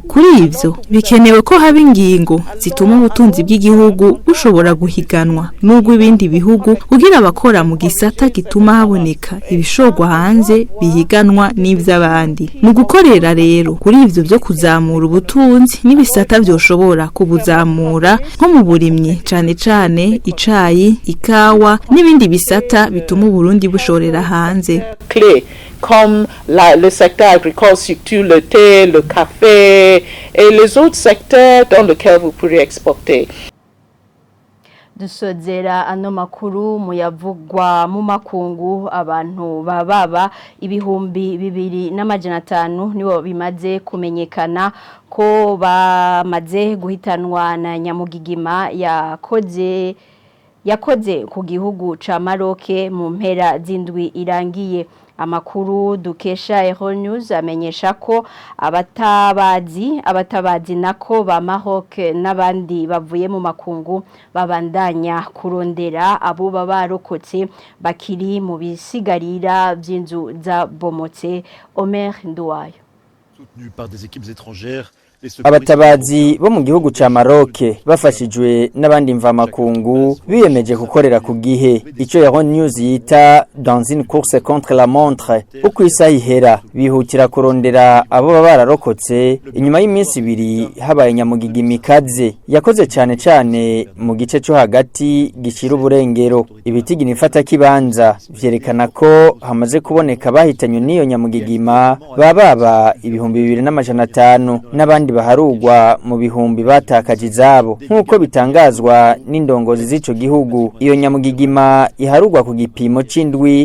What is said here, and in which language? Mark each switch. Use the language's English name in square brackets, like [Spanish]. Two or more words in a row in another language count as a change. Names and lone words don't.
[Rundi] Kuri ivyo bikenewe ko haba ingingo zituma ubutunzi bw'igihugu bushobora guhiganwa n'ubwo ibindi bihugu kugira abakora mu gisata gituma haboneka ibishogwa hanze bihiganwa n'ivy'abandi. Mu gukorera rero kuri ivyo byo kuzamura ubutunzi n'ibisata byoshobora kubuzamura nko mu burimyi cane icayi, ikawa n'ibindi bisata bituma Uburundi bushorera hanze. [French] Clés comme le secteur agricole, surtout le thé, le café et les autres secteurs dans lesquels vous pourrez exporter. [Rundi] Dusozera ano makuru muyavugwa mu makungu. Abantu bababa ibihumbi 2,500 nibo bimaze kumenyekana ko bamaze guhitanwa na nyamugigima yakoze ku gihugu ca Maroc mu mpera z'indwi irangiye. amakuru dukesha Euronews amenyesha ko abatabazi nako ba Maroc n'abandi bavuye mu makungu babandanya kurondera abo babarokotse bakiri mu bisigarira by'inzu za bomotse. Omer Nduwayo. [French] Soutenu par des équipes étrangères. [Rundi] Abatabazi bo mu gihugu ca Maroc bafashijwe n'abandi mvamakungu biyemeje gukorera ku gihe ico Euronews yita [French] dans une course contre la montre [Rundi] uko isaha ihera bihutira kurondera abo bararokotse inyuma y'iminsi ibiri habaye nyamugigima ikaze yakoze cane mu gice cyo hagati gishira uburengero ibitigini ifata kibanza vyerekana ko hamaze kuboneka bahitanywe n'iyo nyamugigima baba 2500 n'abandi baharugwa mu bihumbi batakaje izabo nkuko bitangazwa n'indongozi z'ico gihugu iyo nyamugigima iharugwa ku gipimo c'indwi